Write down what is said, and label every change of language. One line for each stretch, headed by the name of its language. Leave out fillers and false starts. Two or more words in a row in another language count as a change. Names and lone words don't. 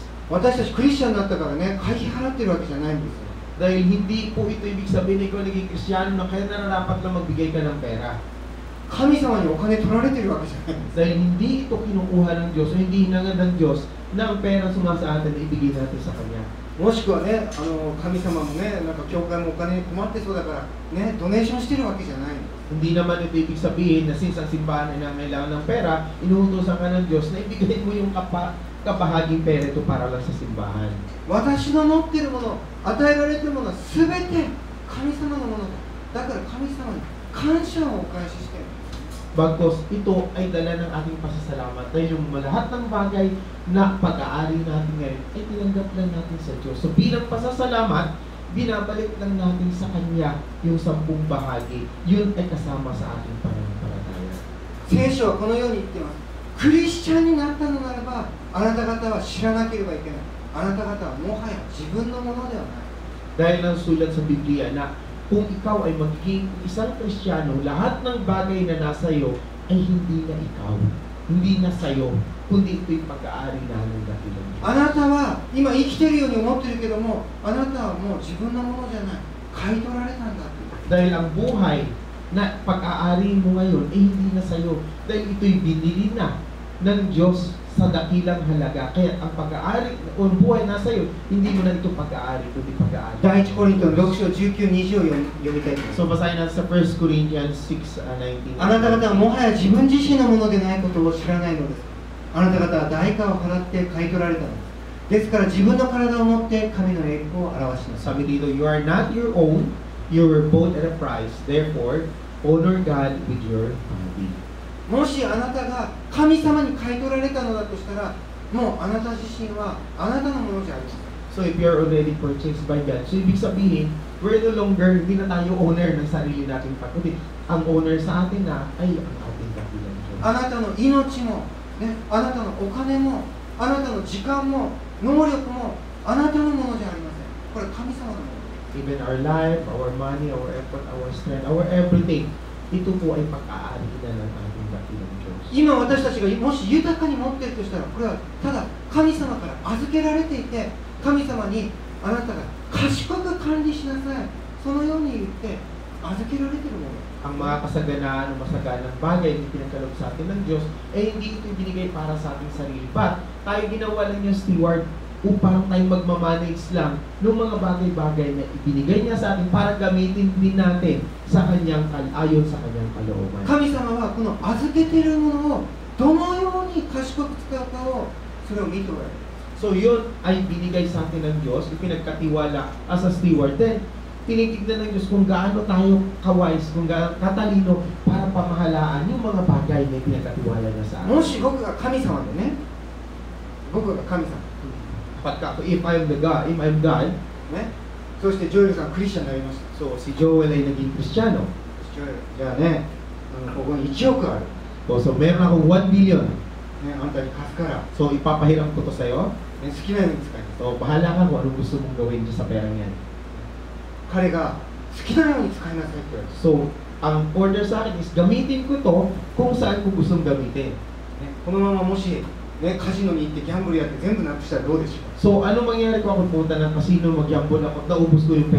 Japanese: 私たちクリスチャンになったからね、会費払ってるわけじゃないんですよ。
Filipino: Dahil hindi po ito ibig sabihin na ikaw naging Kristiyano na kaya nararapat na magbigay ka ng pera.
Japanese: 神様にお金取られてるわけじゃないんです。
Filipino: Dahil hindi ito kinukuha ng Diyos o hindi hinangad ng Diyos na ang pera sumasa atin na ibigay natin sa Kanya.
Japanese: もしくはね、神様もね、なんか教会もお金に困ってそうだからね、ドネーションしてるわけじゃないんです。
Filipino: Hindi naman ito ibig sabihin na since ang simbahan ay nangailangan ng pera, inuutosan ka ng Diyos na ibigay mo yung kabahaging pera ito para lang sa simbahan.
Japanese: 私の持っているもの、与えられているものは全て神様のものだ。だから神様に感謝をお返ししてる。
Filipino: Bagkus ito ay dala ng ating pasasalamat dahil yung lahat ng bagay na pag-aari natin ngayon ay tinanggap lang natin sa Diyos. So bilang pasasalamat, binabalik lang natin sa Kanya yung 10 bahagi. Yun ay kasama sa ating pananampalataya.
Japanese: 聖書はこのように言っています。クリスチャンになったのならば、あなた方は知らなければいけない。あなた方はもはや自分のものではない。
Filipino: Dahil ang sulat sa Biblia na kung ikaw ay magiging isang Kristiyano, lahat ng bagay na nasa iyo ay hindi na ikaw, hindi na sa iyo, kundi ito'y pag-aari na ng dakilang Diyos.
Japanese: あなたは今生きてるように思ってるけども、あなたはもう自分のものじゃない。買い取られたんだって。
Filipino: Dahil ang buhay na pag-aari mo ngayon ay hindi na sa iyo, dahil ito'y binili na ng Diyos sa dakilang halaga. Kaya ang pag-aari o ang buhay nasa iyo, hindi mo na ito pag-aari, kundi pag-aari.
Japanese: 第一コリントの6章19、20を読みたいと思います。
Filipino: So basahin natin sa 1 Corinthians 6:19.
Japanese: あなた方はもはや自分自身のものでないことを知らないのです。あなた方は代価を払って買い取られたのです。ですから自分の体を持って神の栄光を表しなさい。
Filipino: Sabi dito,
English: you are not your own, you were bought at a price. Therefore, honor God with your body.
Japanese: もしあなたが神様に買い取られたのだとしたら、もうあなた自身はあなたのものじゃありません。
English: So if you are already purchased by God, so
Filipino: ibig sabihin,
English: we're no longer,
Filipino: hindi na tayo owner ng sarili nating pag-uti. Ang owner sa atin na ay ang ating dakilang Diyos.
Japanese: あなたの命も、ね、あなたのお金も、あなたの時間も、能力もあなたのものじゃありません。これ神様のもの。
English: Even our life, our money, our effort, our strength, our everything,
Filipino: ito po ay pag-aari na ng ating dakilang Diyos.
Japanese: 今私たちがもし豊かに持っているとしたら、これはただ神様から預けられていて、神様にあなたが賢く管理しなさい、そのように言って預けられているもの。
Filipino: Ang mga kasaganaan o masaganang bagay na pinagkaloob sa atin ng Diyos, eh hindi ito binigay para sa ating sarili. But tayo ginawa lang niya steward upang tayo magmamanage lang ng mga bagay-bagay na ibinigay niya sa atin para gamitin din natin sa kanyang ayon sa kanyang kalooban.
Japanese: 神様はこの預けているものをどのように賢く使うかをそれを見ておられる。
Filipino: So yun ay binigay sa atin ng Diyos, ipinagkatiwala
English: as a steward.
Filipino: Then, tinitignan ng Diyos kung gaano tayo kawise, kung gaano katalino para pamahalaan yung mga bagay na pinagkatiwala na sa
Japanese: も
Filipino: atin.
Japanese: し僕が神様でね、僕が神様、
Filipino: Pagka ako,
English: if I'm God,
Japanese: ね、そしてジョエルさんクリスチャンになりました。
Filipino: so si Joel ay naging Kristiyano.
Japanese: ジョエル、じゃあね、ここに1億ある、
Filipino: So meron akong 1 billion.
Japanese: ね、あんたに貸すから、ね、
Filipino: So ipapahiram ko to sa'yo.
Japanese: 好きなように使いなさい。
Filipino: So bahala ka kung anong gusto mong gawin dyan sa perang yan.
Japanese: 彼が好きなように使いなさいって言われて、
Filipino: So, ang order sa akin is gamitin ko to kung saan ko gustong gamitin.
Japanese: ね、このままもし、ね、カジノに行ってギャンブルやって全部なくしたらどうでしょうか。
Filipino: So, anong mangyayari ko ako punta ng casino, magyambol ako, naubos ko yung pera?